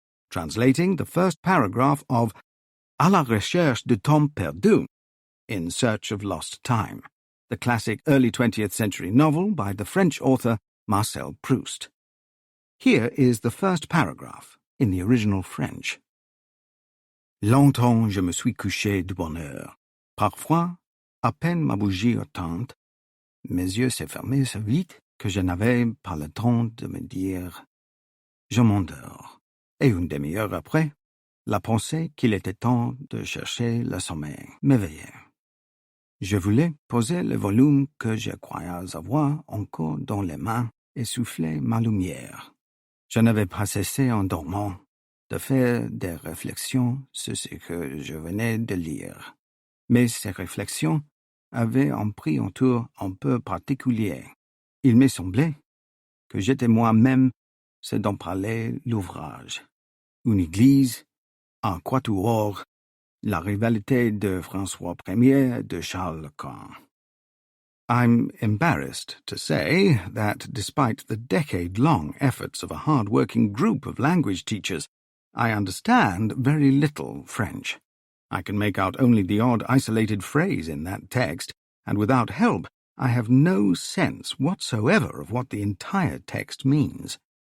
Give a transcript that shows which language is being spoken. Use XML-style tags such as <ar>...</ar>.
<en>Translating the first paragraph of À la recherche de temps perdu, In Search of Lost Time, the classic early 20th century novel by the French author Marcel Proust. Here is the first paragraph in the original French.</en> <fr>Longtemps je me suis couché de bonne heure. Parfois, à peine ma bougie éteinte, mes yeux se fermaient si vite que je n'avais pas le temps de me dire « Je m'endors ». Et une demi-heure après, la pensée qu'il était temps de chercher le sommeil m'éveillait. Je voulais poser le volume que je croyais avoir encore dans les mains et souffler ma lumière. Je n'avais pas cessé en dormant de faire des réflexions sur ce que je venais de lire. Mais ces réflexions avaient pris un tour un peu particulier. Il m'est semblé que j'étais moi-même ce dont parlait l'ouvrage. Une église, un quatuor, la rivalité de François Ier de Charles le Grand.</fr> <en>I'm embarrassed to say that despite the decade-long efforts of a hard-working group of language teachers, I understand very little French. I can make out only the odd isolated phrase in that text, and without help, I have no sense whatsoever of what the entire text means.</en>